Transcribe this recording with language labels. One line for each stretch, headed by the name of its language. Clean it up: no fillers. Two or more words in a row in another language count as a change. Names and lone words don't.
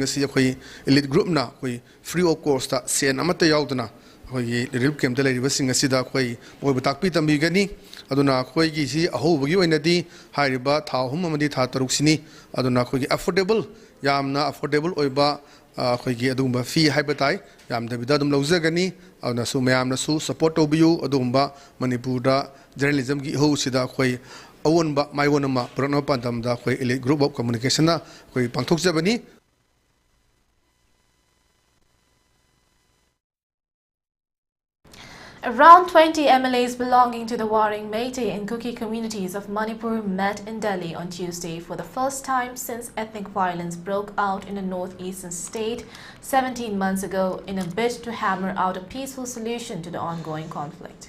Manipuri: ꯑꯁꯤ ꯑꯩꯈꯣꯏ ꯏꯂꯤꯠ ꯒ꯭ꯔꯨꯞꯅ ꯑꯩꯈꯣꯏ
English: free of cost
Manipuri: ꯁꯦꯟ ꯑꯃꯠꯇ ꯌꯥꯎꯗꯅ ꯑꯩꯈꯣꯏꯒꯤ
English: relief camp
Manipuri: ꯂꯩꯔꯤꯕꯁꯤꯡ ꯑꯁꯤꯗ ꯑꯩꯈꯣꯏ ꯃꯣꯏꯕꯨ ꯇꯥꯛꯄꯤ ꯇꯝꯕꯤꯒꯅꯤ ꯑꯗꯨꯅ ꯑꯩꯈꯣꯏꯒꯤꯁꯤ ꯑꯍꯧꯕꯒꯤ ꯑꯣꯏꯅꯗꯤ ꯍꯥꯏꯔꯤꯕ ꯊꯥ 3 ꯑꯃꯗꯤ ꯊꯥ 6 ꯑꯗꯨꯅ ꯑꯩꯈꯣꯏꯒꯤ ꯑꯐꯣꯔꯗꯦꯕल ꯌꯥꯝꯅ ꯑꯐꯣꯔꯗꯦꯕल ꯑꯣꯏꯕ ꯑꯩꯈꯣꯏꯒꯤ ꯑꯗꯨꯒꯨꯝꯕ ꯐꯤ ꯍꯥꯏꯕ ꯇꯥꯏ ꯌꯥꯝꯗꯕꯤꯗ ꯑꯗꯨꯝ ꯂꯧꯖꯒꯅꯤ ꯑꯗꯨꯅꯁꯨ ꯃꯌꯥꯝꯅꯁꯨ ꯁꯄꯣꯔꯠ ꯇꯧꯕꯤꯌꯨ ꯑꯗꯨꯒꯨꯝꯕ ꯃꯅꯤꯄꯨꯔꯗ ꯖꯔꯅꯦꯂꯤꯖꯝꯒꯤ ꯏꯍꯧꯁꯤꯗ ꯑꯩꯈꯣꯏ ꯑꯑꯣꯟꯕ ꯃꯥꯏꯑꯣꯟ ꯑꯃ ꯄꯨꯔꯛꯅꯕ ꯄꯥꯟꯗꯝꯗ ꯑꯩꯈꯣꯏ ꯏꯂꯤꯠ ꯒ꯭ꯔꯨꯞ ꯑꯣꯐ ꯀꯝꯃꯨꯅꯤꯀꯦꯁꯟꯅ ꯑꯩꯈꯣꯏ ꯄꯥꯡꯊꯣꯛꯆꯕꯅꯤ.
English: Around 20 MLAs belonging to the warring Meitei and Kuki communities of Manipur met in Delhi on Tuesday for the first time since ethnic violence broke out in the northeastern state 17 months ago in a bid to hammer out a peaceful solution to the ongoing conflict.